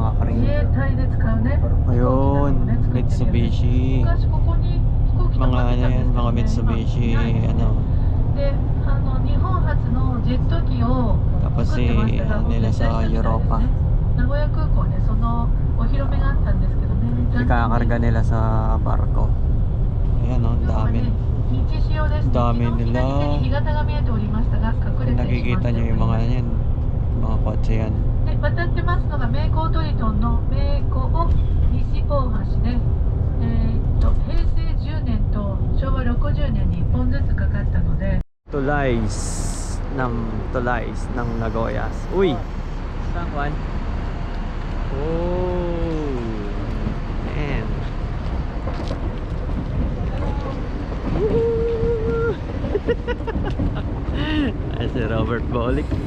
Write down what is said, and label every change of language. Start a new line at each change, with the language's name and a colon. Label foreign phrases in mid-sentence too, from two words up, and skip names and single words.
Japanese: 自衛隊で使うね。
Filipino: Ayun, Mitsubishi.
Japanese: 昔ここに飛行機
Filipino: Mga
Japanese: 止まっ
Filipino: ano
Japanese: てたんで
Filipino: yan,
Japanese: すけど
Filipino: mga
Japanese: ね、
Filipino: Mitsubishi,
Japanese: 今いないですね。
Filipino: ano.
Japanese: で、日本初のジェット機を
Filipino: Tapos
Japanese: 作ってましたが、
Filipino: si, ano
Japanese: もう
Filipino: nila
Japanese: 撤退した
Filipino: sa
Japanese: みたいですね。
Filipino: Europa.
Japanese: 名古屋空港でそのお披露目があったんですけどね。
Filipino: Ikakarga nila sa barko. Ayan o, ang
Japanese: 今日は
Filipino: dami.
Japanese: ね、日仕様ですね。
Filipino: Dami
Japanese: 昨日
Filipino: nila.
Japanese: 左手に干潟が見えておりましたが、隠れ
Filipino: Kung
Japanese: てしまっ
Filipino: nakikita
Japanese: て
Filipino: nyo
Japanese: おり
Filipino: yung
Japanese: ま
Filipino: mga
Japanese: す。
Filipino: yan, mga kotse yan.
Japanese: で、渡ってますのが名港トリトンの名港西大橋で、平成10年と昭和60年に1本ずつかかったので、
Filipino: Tulays ng Nagoyas. Uy! Saan Juan? Oh! Man! Ay, si Robert Bolick.